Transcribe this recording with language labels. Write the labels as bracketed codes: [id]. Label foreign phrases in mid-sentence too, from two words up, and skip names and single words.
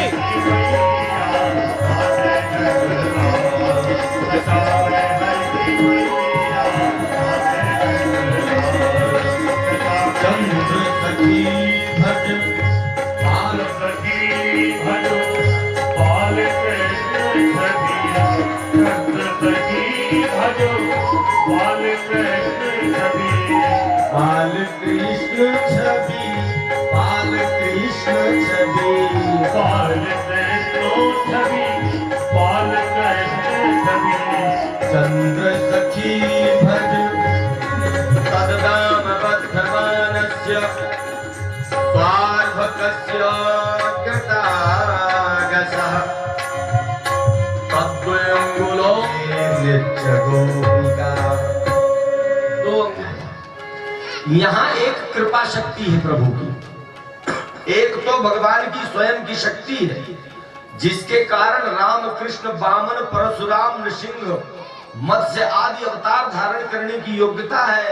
[hi] चंद्र सखी भज बाल सखी भजो बाल कृष्ण छवि चंद्र सखी भजो बाल कृष्ण छवि बाल कृष्ण छवि बाल कृष्ण छवि बाल कृष्ण छवि बाल कृष्ण छवि चंद्र सखी भज [sa] तद्दाम बद्धमानस्य स्वार्भकस्य कृतागसः तद्वयंगुलो नित्य गोपिका। [hi] दो यहाँ एक कृपा शक्ति है प्रभु की, एक तो भगवान की स्वयं की शक्ति है जिसके कारण राम कृष्ण वामन परशुराम नृसिंह मत्स्य आदि अवतार धारण करने की योग्यता है।